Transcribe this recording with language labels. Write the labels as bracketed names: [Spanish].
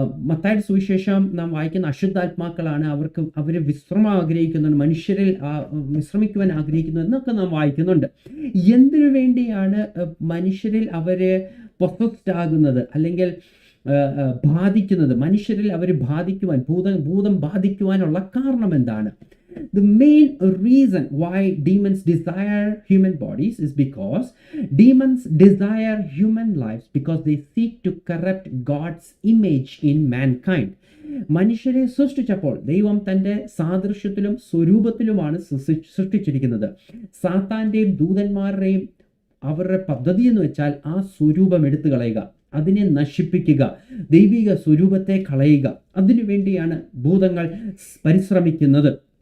[Malayalam] മത്തായിയുടെ സുവിശേഷം നാം വായിക്കുന്ന അശുദ്ധാത്മാക്കളാണ്, അവർ വിശ്രമം ആഗ്രഹിക്കുന്നുണ്ട്, മനുഷ്യരിൽ വിശ്രമിക്കുവാൻ ആഗ്രഹിക്കുന്നു എന്നൊക്കെ നാം വായിക്കുന്നുണ്ട്. എന്തിനു വേണ്ടിയാണ് മനുഷ്യരിൽ അവര് പൊസസ്ഡ് ആകുന്നത്, അല്ലെങ്കിൽ ബാധിക്കുന്നത്? മനുഷ്യരിൽ അവർ ബാധിക്കുവാൻ, ഭൂതം ബാധിക്കുവാനുള്ള കാരണം എന്താണ്? [English] The main reason why demons desire human bodies is because demons desire human lives because they seek to corrupt God's image in mankind. [Malayalam] മനുഷ്യരെ സൃഷ്ടിച്ചപ്പോൾ ദൈവം തൻ്റെ സാദൃശ്യത്തിലും സ്വരൂപത്തിലുമാണ് സൃഷ്ടിച്ചിരിക്കുന്നത്. സാത്താന്റെയും ദൂതന്മാരുടെയും അവരുടെ പദ്ധതി എന്ന് വെച്ചാൽ ആ സ്വരൂപം എടുത്തു കളയുക, അതിനെ നശിപ്പിക്കുക, ദൈവിക സ്വരൂപത്തെ കളയുക. അതിനു വേണ്ടിയാണ് ഭൂതങ്ങൾ പരിശ്രമിക്കുന്നത്.